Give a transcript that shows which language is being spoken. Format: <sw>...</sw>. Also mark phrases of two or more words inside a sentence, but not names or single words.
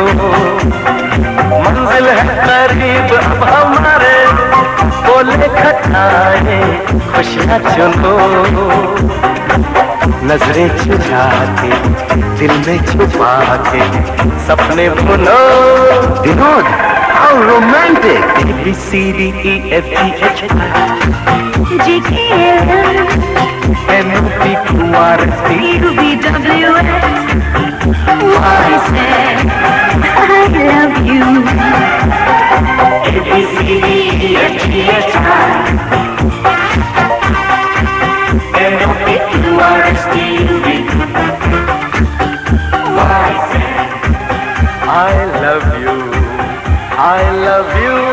<hi>मंजिल है करीब अब हमारे, बोले खटाए खुशियाँ चुनो। नजरें चुरा के दिल में छुपा के सपने बुनो। विनोद,</hi> <en>how romantic! A B C D E F G H I J K L M N O P Q R S T U V W X Y Z. I love you. A B C D E F G H I N O P Q R S T U V Y Z. I love you. I love you.</en>